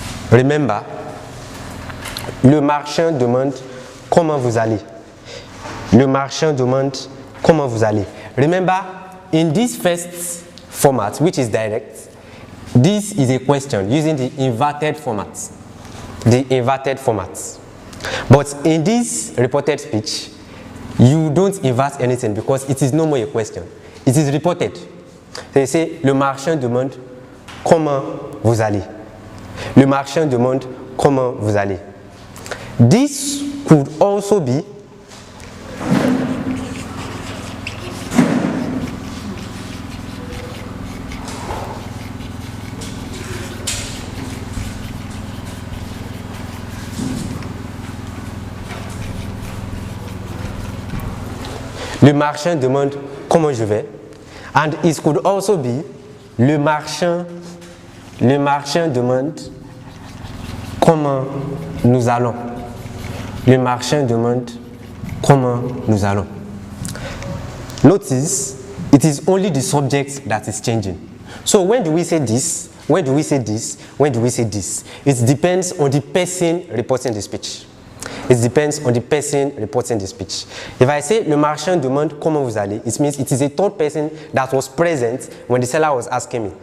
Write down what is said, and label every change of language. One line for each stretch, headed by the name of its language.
English: Remember,
French: le marchand demande comment vous allez. Le marchand demande comment vous allez.
English: Remember, in this first format, which is direct, this is a question using the inverted format. The inverted format. But in this reported speech, you don't invert anything because it is no more a question. It is reported.
French: So you say, le marchand demande comment vous allez. Le marchand demande comment vous allez. This could also be le marchand demande comment je vais. And it could also be le marchand demande comment nous allons. Le marchand demande comment nous allons.
English: Notice, it is only the subject that is changing. So when do we say this? When do we say this? When do we say this? It depends on the person reporting the speech. It depends on the person reporting the speech. If I say le marchand demande comment vous allez, it means it is a third person that was present when the seller was asking me.